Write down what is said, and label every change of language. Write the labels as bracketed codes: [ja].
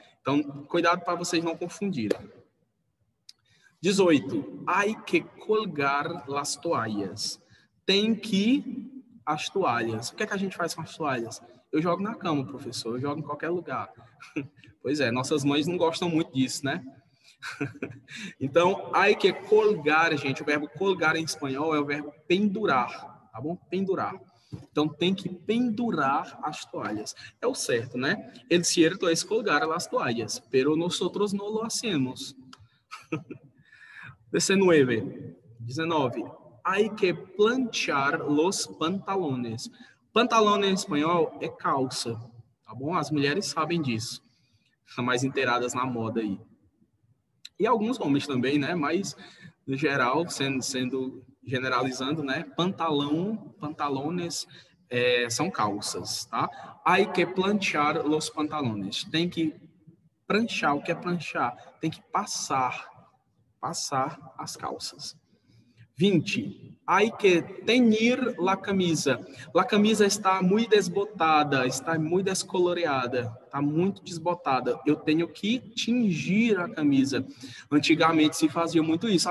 [pt] Então, cuidado para vocês não confundirem. 18. [es] Hay que colgar las toallas. [pt] Tem que as toalhas. O que é que a gente faz com as toalhas? Eu jogo na cama, professor. Eu jogo em qualquer lugar. Pois é, nossas mães não gostam muito disso, né? Então, [es] hay que colgar, [pt] gente. O verbo colgar em espanhol é o verbo pendurar, tá bom? Pendurar. Então, tem que pendurar as toalhas. É o certo, né? [es] El cierto es colgar las toallas, pero nosotros no lo hacemos. 19. Hay que planchar los pantalones. [pt] Pantalón em espanhol é calça, tá bom? As mulheres sabem disso. São mais inteiradas na moda aí. E alguns homens também, né? Mas, no geral, sendo generalizando, né? Pantalones são calças, tá? [es] Hay que planchar los pantalones. [pt] Tem que pranchar. O que é pranchar? Tem que passar as calças. 20. [es] Hay que teñir la camisa. La camisa está [pt] muito desbotada, [es] está muito descoloreada, está muito desbotada. [pt] Eu tenho que tingir a camisa. Antigamente se fazia muito isso.